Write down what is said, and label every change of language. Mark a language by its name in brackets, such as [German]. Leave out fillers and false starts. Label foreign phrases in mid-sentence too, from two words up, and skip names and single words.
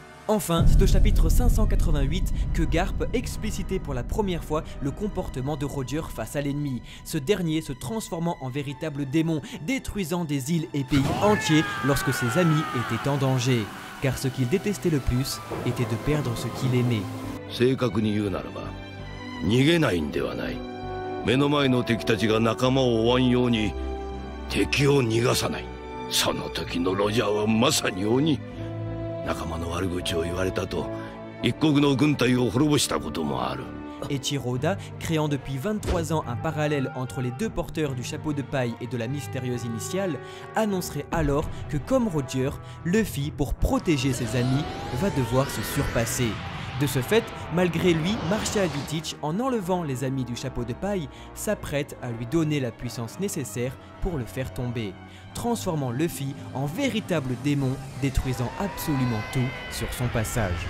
[French] Enfin, c'est au chapitre 588 que Garp explicitait pour la première fois le comportement de Roger face à l'ennemi, ce dernier se transformant en véritable démon, détruisant des îles et pays entiers lorsque ses amis étaient en danger. Car ce qu'il détestait le plus était de perdre ce qu'il aimait. [Japanese] 正確に言うならば逃げないんではない。目の前の敵たちが仲間を追わんように敵を逃がさない。その時のロジャーはまさに鬼。仲間の悪口を言われたと一国の軍隊を滅ぼしたこともある。 [French] Eiichiro Oda, créant depuis 23 ans un parallèle entre les deux porteurs du chapeau de paille et de la mystérieuse initiale, annoncerait alors que comme Roger, Luffy, pour protéger ses amis, va devoir se surpasser. De ce fait, malgré lui, Marshall D. Teach, en enlevant les amis du chapeau de paille, s'apprête à lui donner la puissance nécessaire pour le faire tomber, transformant Luffy en véritable démon, détruisant absolument tout sur son passage.